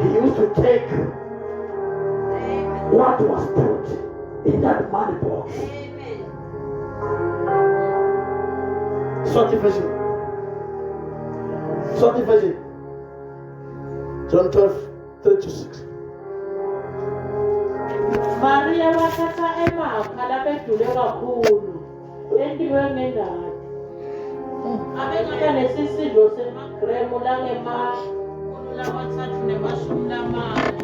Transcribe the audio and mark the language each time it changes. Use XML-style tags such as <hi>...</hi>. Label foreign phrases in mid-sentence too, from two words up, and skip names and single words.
<en>he used to take Amen. what was put in that money box. Amen. Short version. John 12:3-6.</en> <ss>Maria wathatha emakha labedule kakhulu entiwe ngendadi. Abengabe nesisidlo semagremu langemakhulu lamathathu nemashumi lamane.</ss>